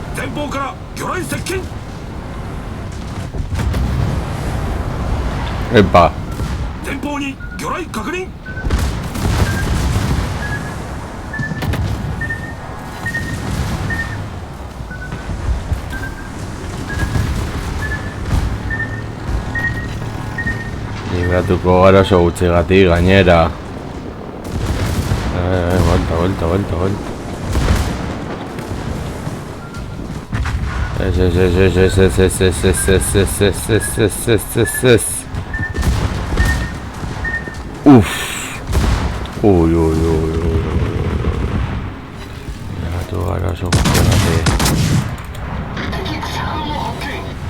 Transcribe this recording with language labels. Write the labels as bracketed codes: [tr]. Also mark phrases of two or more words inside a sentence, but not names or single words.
[ja] 方から魚雷接近。 [eu] Epa. [ja] 前方に魚雷確認。 [eu] Libratuko gara oso gutxigatik gainera. [es] Vuelta. Uff. Uy. [eu] Libratu gara oso gutxigatik. [ja] 敵車両を発見。